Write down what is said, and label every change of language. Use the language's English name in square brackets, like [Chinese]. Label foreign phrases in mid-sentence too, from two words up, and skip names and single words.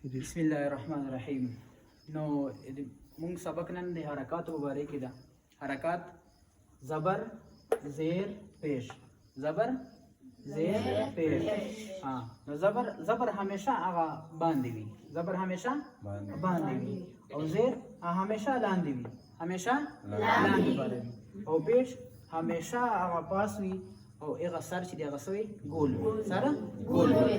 [Arabic] بسم الله الرحمن الرحیم. [Pashto] نو مونږ سبق نن د حرکات مبارک ده. حرکات زبر زیر پیش، زبر زیر پیش. نو زبر همیشه هغه باندې وي، زبر همیشه باندې وي او زیر همیشه لاندې وي، همیشه لاندې باندې وي او پیش همیشه هغه پاس وي او هغه سر چې دغه سوی ګول وي، سره ګول وي.